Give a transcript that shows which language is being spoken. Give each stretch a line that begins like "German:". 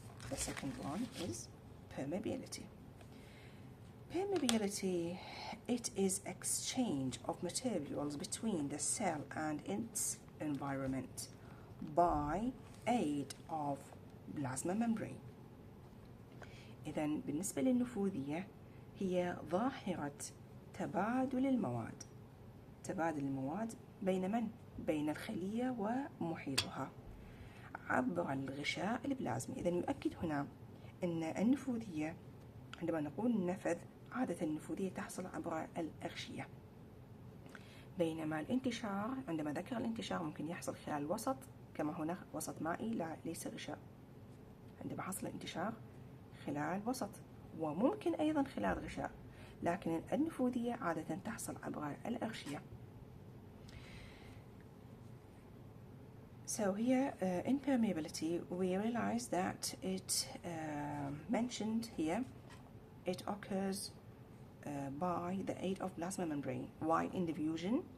English: The second one is permeability. Permeability, it is exchange of materials between the cell and its environment by aid of plasma membrane.
Arabic: إذن بالنسبة للنفوذية هي ظاهرة تبادل المواد بين من؟ بين الخلية ومحيطها عبر الغشاء البلازمي. إذن يؤكد هنا أن النفوذية، عندما نقول النفذ، عادة النفوذية تحصل عبر الأغشية، بينما الانتشار، عندما ذكر الانتشار، ممكن يحصل خلال الوسط، كما هنا وسط مائي ليس غشاء. عندما حصل الانتشار خلال وسط، وممكن أيضا خلال غشاء، لكن النفوذية عادة تحصل عبر الأغشية.
English: So here in permeability we realize that it mentioned here, it occurs by the aid of plasma membrane, while in diffusion